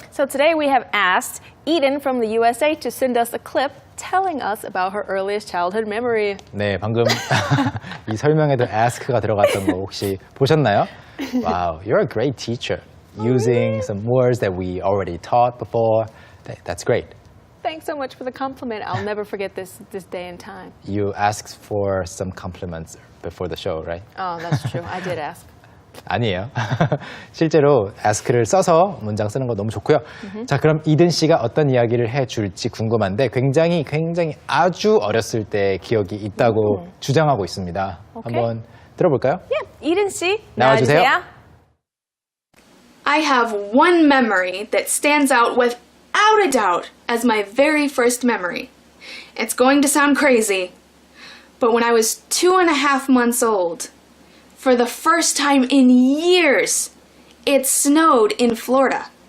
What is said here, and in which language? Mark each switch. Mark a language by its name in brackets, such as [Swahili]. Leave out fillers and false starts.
[English] So today we have asked Eden from the USA to send us a clip telling us about her earliest childhood memory. [Korean] 네, 방금 이 설명에도 ask가 들어갔던 거 혹시 보셨나요? [English] Wow, you're a great teacher. Using some words that we already taught before. That's great. Thanks so much for the compliment. I'll never forget this day and time. You asked for some compliments before the show, right? Oh, that's true. I did ask. [Korean] 아니에요. 실제로 ask를 써서 문장 쓰는 거 너무 좋고요. 자, 그럼 이든 씨가 어떤 이야기를 해줄지 궁금한데 굉장히 아주 어렸을 때 기억이 있다고 주장하고 있습니다. [English] Okay. [Korean] 한번 들어볼까요? [English] Yeah, Eden 씨, [Korean] 나와주세요. [English] I have one memory that stands out without a doubt as my very first memory. It's going to sound crazy, but when I was 2.5 months old, for the first time in years, it snowed in Florida.